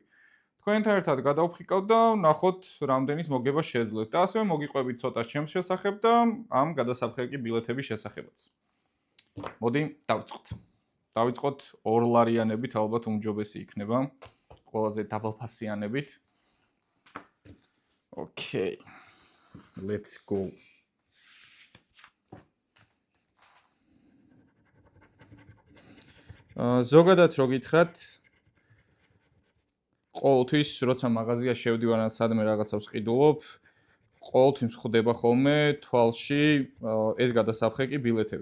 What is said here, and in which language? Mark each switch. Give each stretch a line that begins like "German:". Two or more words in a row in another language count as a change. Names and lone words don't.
Georgian: თქვენთან ერთად გადავფრიკავთ და ნახოთ რამდენის მოგება შეძლოთ და ასევე მოგიყვებით ცოტა ჩემს შესახებ და ამ გადასაფრთხე ბილეთების შესახებაც. მოდი დავიწყოთ. დავიწყოთ 2 ლარიანებით, ალბათ უმჯობესი იქნება. ყველაზე დაბალფასიანებით.
English: Okay. Let's go.
Georgian: ზოგადად რო გითხრათ, ყოველთვის როცა მაღაზიაში შევდივარ ან სადმე რაღაცას ვყიდულობ, ყოველთვის ხდება ხოლმე თვალში ეს გადასაფრთხე ბილეთები.